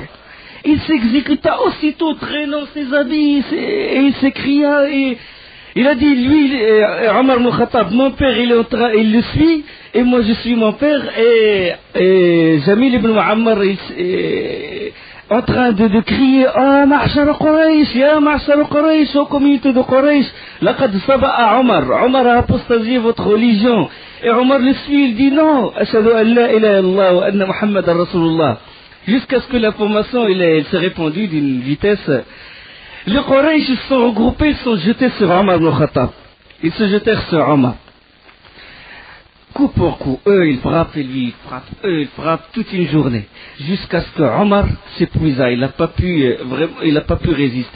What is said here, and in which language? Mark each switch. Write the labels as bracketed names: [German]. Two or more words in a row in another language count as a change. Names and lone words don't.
[French] Il s'exécuta aussitôt, traînant ses habits, et il s'écria, et il a dit, lui, Omar ibn Khattab, mon père, il le suit, et moi je suis mon père, et Jamil ibn Mu'ammar, en train de crier, [Arabic] آه معشر قريش يا معشر قريش, [French] aux communautés de Quraysh, [Arabic] لقد صبأ عمر, [French] Omar a apostasié votre religion. Et Omar le suit, il dit non, [Arabic] أشهد أن لا إله إلا الله وأن محمدا رسول الله. [French] Jusqu'à ce que l'information elle s'est répandue d'une vitesse. Les Quraysh se sont regroupés, ils se sont jetés sur Omar ibn Khattab. Ils se jetèrent sur Omar. Coup pour coup, eux ils frappent et lui il frappe, eux ils frappent toute une journée. Jusqu'à ce que Omar s'épuisa, il n'a pas pu résister.